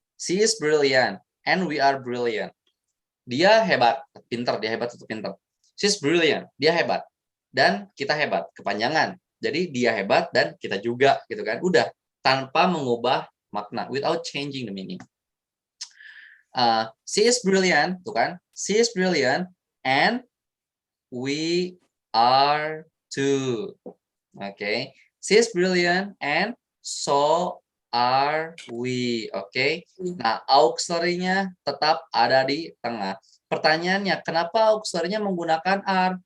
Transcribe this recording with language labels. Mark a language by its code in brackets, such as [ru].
[en] She is brilliant and we are brilliant. [id] Dia hebat, pintar, dia hebat atau pintar. [en] She is brilliant, [id] dia hebat. Dan kita hebat, kepanjangan. Jadi dia hebat dan kita juga, gitu kan. Udah, tanpa mengubah makna, [en] without changing the meaning. She is brilliant, tuh kan. She is brilliant and we are too. Oke. She is brilliant and so are we. [id] Oke. Nah, auxiliary-nya tetap ada di tengah. Pertanyaannya, kenapa auxiliary-nya menggunakan are?